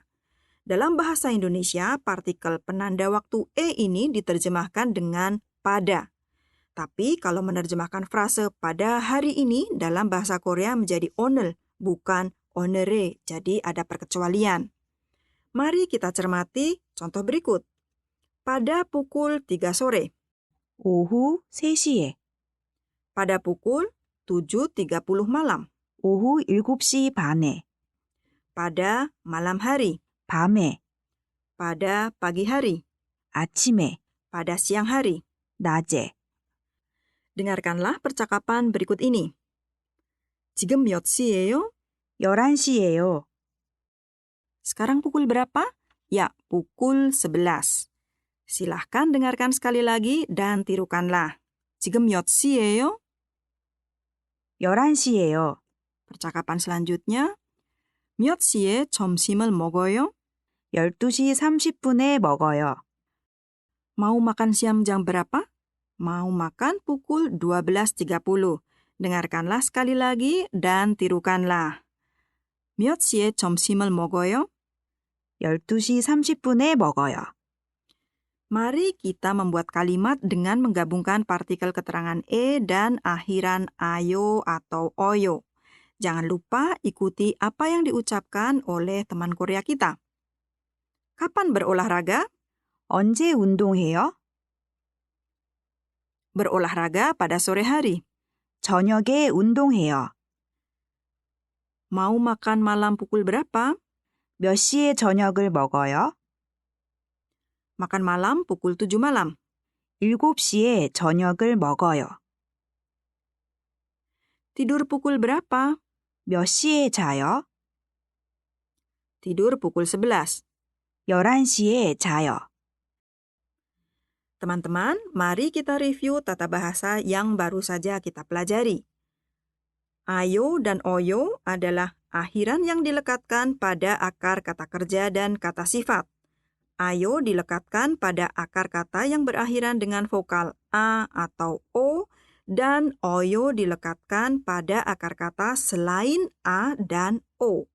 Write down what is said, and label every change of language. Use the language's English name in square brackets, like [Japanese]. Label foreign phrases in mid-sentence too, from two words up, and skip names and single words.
[Indonesian] Dalam bahasa Indonesia, partikel penanda waktu e ini diterjemahkan dengan pada. Tapi kalau menerjemahkan frase pada hari ini dalam bahasa Korea menjadi 오늘, bukan 오늘에, jadi ada perkecualian. Mari kita cermati contoh berikut. Pada pukul 3 sore. [Korean] 오후 3시에. [Indonesian] Pada pukul 7.30 malam. [Korean] 오후 7시 반에. [Indonesian] Pada malam hari. [Korean] 밤에. [Indonesian] Pada pagi hari. [Korean] 아침에. [Indonesian] Pada siang hari. [Korean] 낮에. [Indonesian] Dengarkanlah percakapan berikut ini. [Korean] 지금 몇 시예요? 11시예요. [Indonesian] Sekarang pukul berapa? Ya, pukul 11. Silahkan dengarkan sekali lagi dan tirukanlah. [Korean] 지금 몇 시예요? 11시예요. [Indonesian] Percakapan selanjutnya. [Korean] 몇 시에 점심을 먹어요? 12시 30분에 먹어요. [Indonesian] Mau makan siang jam berapa? Mau makan pukul 12.30. Dengarkanlah sekali lagi dan tirukanlah. [Korean] 몇 시에 점심을 먹어요? 12시 30분에 먹어요. [Indonesian] Mari kita membuat kalimat dengan menggabungkan partikel keterangan e dan akhiran ayo atau oyo. Jangan lupa ikuti apa yang diucapkan oleh teman Korea kita. Kapan berolahraga? [Korean] 언제 운동해요? [Indonesian] Berolahraga pada sore hari. [Korean] 저녁에 운동해요. [Indonesian] Mau makan malam pukul berapa? [Korean] 몇 시에 저녁을 먹어요? [Indonesian] Makan malam pukul 7 malam. [Korean] 7시에 저녁을 먹어요. [Indonesian] Tidur pukul berapa? [Korean] 몇 시에 자요? [Indonesian] Tidur pukul 11. [Korean] 11시에 자요. [Indonesian] Teman-teman, mari kita review tata bahasa yang baru saja kita pelajari. Ayo dan oyo adalah akhiran yang dilekatkan pada akar kata kerja dan kata sifat. Ayo dilekatkan pada akar kata yang berakhiran dengan vokal a atau o, dan oyo dilekatkan pada akar kata selain a dan o.